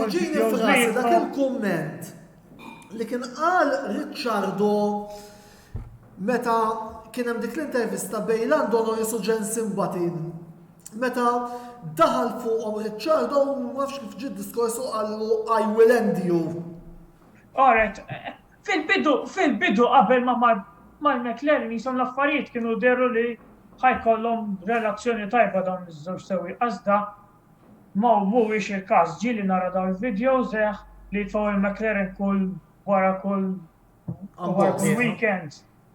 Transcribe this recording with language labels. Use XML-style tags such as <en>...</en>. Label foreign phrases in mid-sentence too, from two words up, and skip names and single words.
<mt>il-videos dak il-kumment li kien qal Ricciardo meta kien hemm dik l-intervista bejn Lando Norris u Jenson Button. Meta daħal fuqhom Ricciardo u ma nafx kif ġid diskorsu qalu</mt> <en>I will end you.</en> <mt>Alright, fil-bidu qabel ma mal-McLaren jisom l-affarijiet kienu deru li ħajkollhom relazzjoni tajba dawn iż-żewġ sewwi. Iżda ma mhuwiex il-każ. Ġieli nara dawn il-videos li jitfgħu il-McLaren wara kull weekend.</mt>